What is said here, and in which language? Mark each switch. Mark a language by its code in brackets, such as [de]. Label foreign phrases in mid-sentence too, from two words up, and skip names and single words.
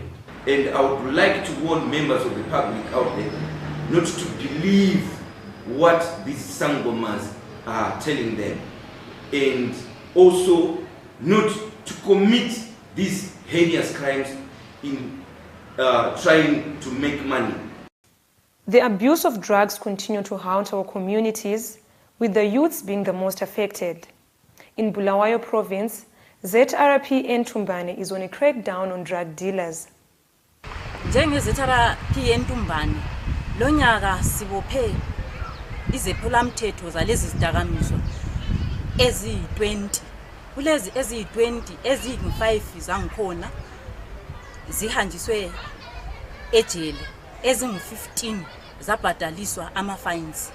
[en] And I would like to warn members of the public out there not to believe what these sangomas are telling them, and also not to commit these heinous crimes in trying to make money. The abuse of drugs continue to haunt our communities, with the youths being the most affected. In Bulawayo province, ZRP Ntumbane is on a crackdown on drug dealers. [nd] ZRP Ntumbane, lo nyaka sibophe izephulamthetho zalezi zidakamizwa eziyi-20. Kulezi eziyi-20, eziyi-5 zangikhona zihanjiswe ejele, ezingu-15 zabhadaliswa ama-fines.